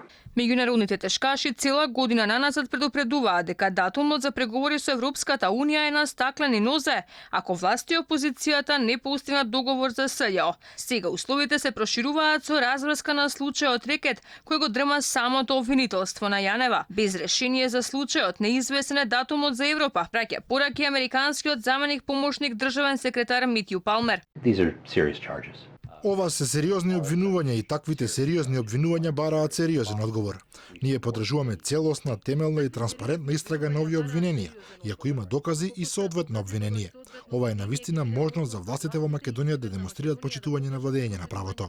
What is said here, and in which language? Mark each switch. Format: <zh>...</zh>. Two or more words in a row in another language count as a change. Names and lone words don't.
<mk>Меѓународните тешкаши цела година наназад предупредуваат дека датумот за преговори со Европската Унија е на стаклени нозе, ако власти и опозицијата не постигнат договор за СЈО. Сега условите се прошируваат со разврска на случајот Рекет, кој го дрма самото обвинителство на Јанева. Без решение за случајот неизвестен е датумот за Европа, праќа пораки американскиот заменик помошник државен секретар Митју Палмер.</mk> <en>These are serious charges.</en> <mk>Ова се сериозни обвинувања и таквите сериозни обвинувања бараат сериозен одговор. Ние подржуваме целосна, темелна и транспарентна истрага на овие обвиненија, иако има докази и соодветно обвинение. Ова е навистина можност за властите во Македонија да демонстрираат почитување на владење на правото.</mk>